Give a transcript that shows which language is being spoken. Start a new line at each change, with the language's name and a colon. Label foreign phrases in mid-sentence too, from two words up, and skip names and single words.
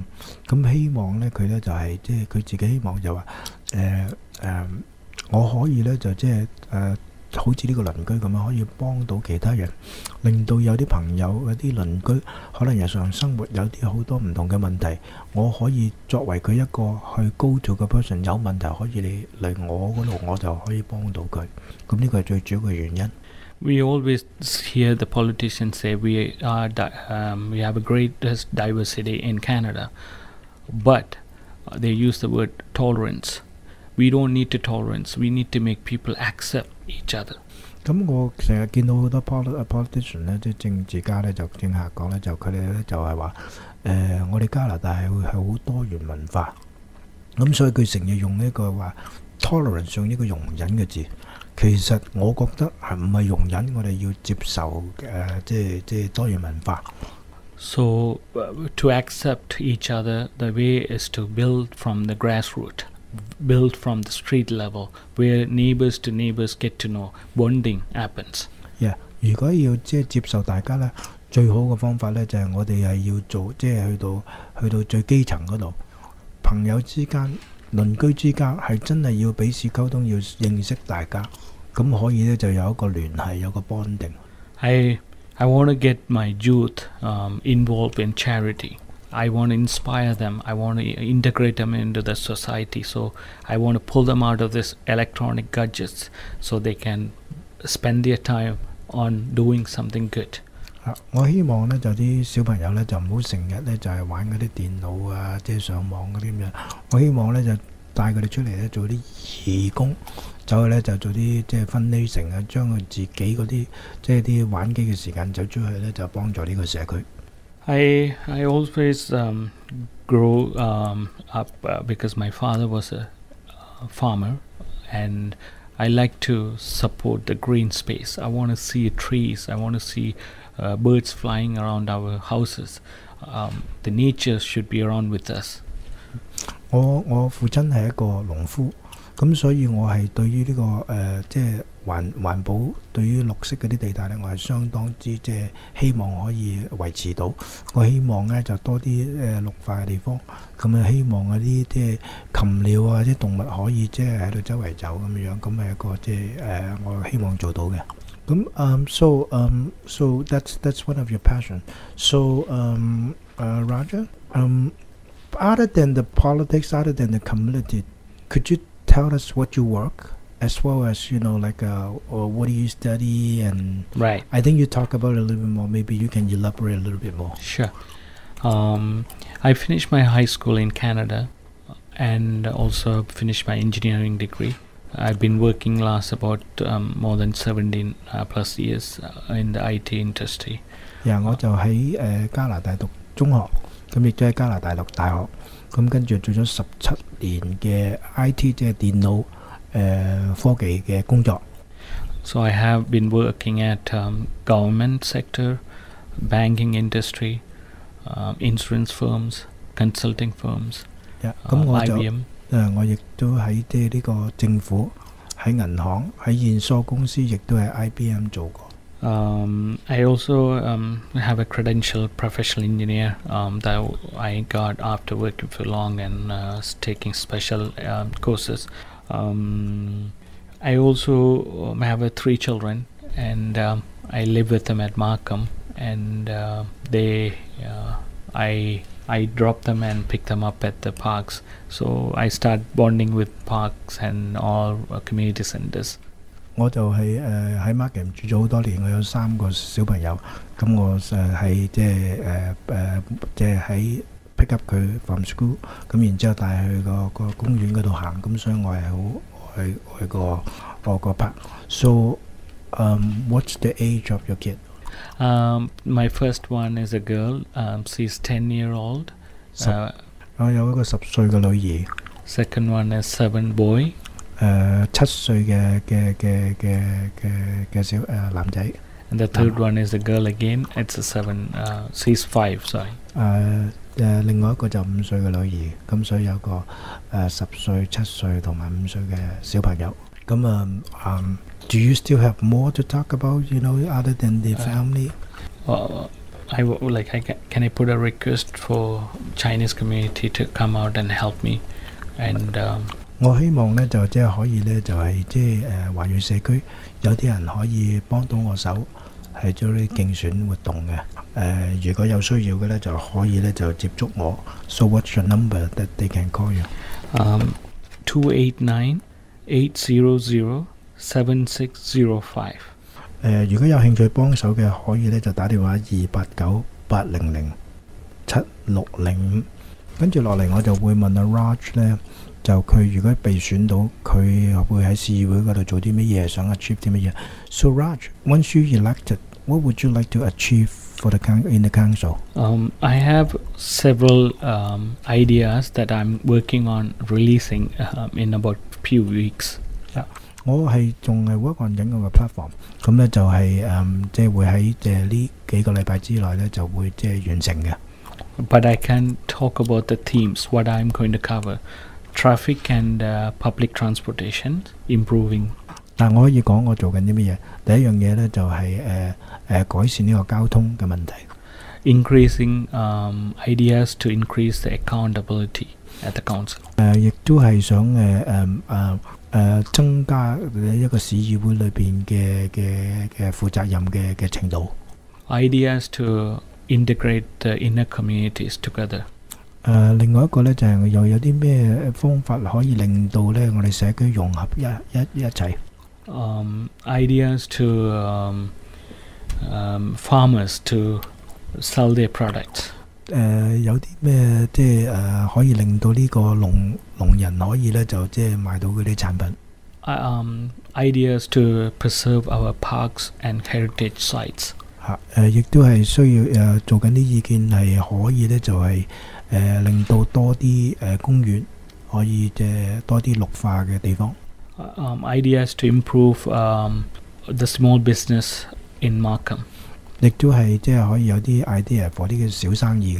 Cantonese: 咁希望咧佢咧就係即係佢自己希望就話我可以咧就即係好似呢個鄰居咁樣，可以幫到其他人，令到有啲朋友、有啲鄰居可能日常生活有啲好多唔同嘅問題，我可以作為佢一個去高做嘅 person， 有問題可以嚟我嗰度，我就可以幫到佢。咁呢個係最主要嘅原因。
English: We always hear the politicians say we have a greatest diversity in Canada, but they use the word tolerance. We don't need to tolerance. We need to make people accept each other.
Cantonese: 咁我成日見到好多 politician 咧，即係政治家咧，就政客講咧，就佢哋咧就係話我哋加拿大係好多元文化，咁所以佢成日用呢個話 tolerance 用呢個容忍嘅字。其實我覺得係唔係容忍，我哋要接受即係多元文化。
English: So to accept each other, the way is to build from the grassroots. Built from the street level, where neighbors to neighbors get to know, bonding happens.
Cantonese: 如果要即係接受大家咧，最好嘅方法咧就係我哋係要做，即係去到最基層嗰度，朋友之間、鄰居之間係真係要彼此溝通，要認識大家，咁可以咧就有一個聯繫，有個 bonding。
English: I want to get my youth involved in charity. I want to inspire them. I want to integrate them into the society. So I want to pull them out of this electronic gadgets so they can spend their time on doing something good.
Cantonese: 我希望咧就啲小朋友咧就唔好成日咧就係玩嗰啲電腦啊，即係上網嗰啲咁樣。我希望咧就帶佢哋出嚟咧做啲義工，走去咧就做啲即係fundraising啊，將佢自己嗰啲即係啲玩機嘅時間走出去咧就幫助呢個社區。
English: I always grow up because my father was a farmer, and I like to support the green space. I want to see trees. I want to see birds flying around our houses. The nature should be around with us.
Cantonese: 我父親係一個農夫，咁所以我係對於呢個即係環保，對於綠色嗰啲地帶咧，我係相當之即係希望可以維持到。我希望咧就多啲綠化嘅地方，咁啊希望嗰啲即係禽鳥啊，啲動物可以即係喺度周圍走咁樣，咁係一個即係我希望做到嘅。
English: 咁 so that's one of your passion. So Roger, other than the politics, other than the community, could you tell us what you work, as well as like what do you study? And Right. I think you talk about it a little bit more. Maybe you can elaborate a little bit more. Sure. I finished my high school in Canada and also finished my engineering degree. I've been working last about more than 17 plus years in the IT industry.
Cantonese: 我就喺加拿大讀中學，咁亦都喺加拿大讀大學，咁跟住做咗17年嘅 IT 即係電腦科技嘅工作。
English: So I have been working at government sector, banking industry, insurance firms, consulting firms,
Cantonese: 咁我就 IBM. 我亦都喺即係呢個政府、喺銀行、喺驗疏公司，亦都係 IBM 做過。
English: I also have a credential professional engineer that I got after working for long and taking special courses. I also have 3 children, and I live with them at Markham, and I drop them and pick them up at the parks. So I start bonding with parks and all community centers.
Cantonese: 我就係喺 Markham 住咗好多年，我有3個小朋友，咁我係即係喺
English: pick up
Cantonese: 佢
English: from school，
Cantonese: 咁然之後帶去個公園嗰度行，咁所以我係好愛個 park。
English: So what's the age of your kid? My first one is a girl. She's 10-year-old.
Cantonese: 我有一個10歲嘅女兒。
English: Second one is 7 boy.
Cantonese: 7 歲嘅小男仔。
English: And the third one is a girl again. It's a 7. She's 5. Sorry.
Cantonese: 另外一個就5歲嘅女兒，咁所以有個10歲、7歲同埋5歲嘅小朋友。
English: 咁 do you still have more to talk about? You know, other than the family? Can I put a request for Chinese community to come out and help me? And
Cantonese: 我希望呢就即係可以呢就係即係華裔社區有啲人可以幫到我手，係做啲競選活動嘅。如果有需要嘅呢就可以呢就接觸我。
English: So what's your number that they can call you?
Cantonese: 289-800-7605。如果有興趣幫手嘅，可以呢就打電話289-800-7605。跟住落嚟我就會問阿 Raj 呢，就佢如果被選到，佢會喺市議會嗰度做啲乜嘢，想 achieve 啲乜嘢。
English: So Raj, once you elected, what would you like to achieve for in the council? I have several ideas that I'm working on releasing in about few weeks.
Cantonese: 我係仲係
English: work on
Cantonese: 緊我個 platform， 咁呢就係即係會喺呢幾個禮拜之內呢就會即係完成嘅。
English: But I can talk about the themes, what I'm going to cover. Traffic and public transportation, improving.
Cantonese: 但我可以講我做緊啲乜嘢。第一樣嘢呢就係改善呢個交通嘅問題。
English: Increasing ideas to increase the accountability at the council.
Cantonese: 亦都係想增加一個市議會裏邊嘅負責任嘅程度。
English: Ideas to integrate the inner communities together.
Cantonese: 另外一個呢就係又有啲咩方法可以令到呢我哋社區融合一齊。
English: Ideas to farmers to sell their products.
Cantonese: 有啲咩即係可以令到呢個農人可以呢就即係賣到嗰啲產品。
English: Ideas to preserve our parks and heritage sites.
Cantonese: 亦都係需要做緊啲意見係可以呢就係令到多啲公園可以多啲綠化嘅地方。
English: Ideas to improve the small business in Markham.
Cantonese: 亦都係即係可以有啲
English: idea for
Cantonese: 啲小生意嘅。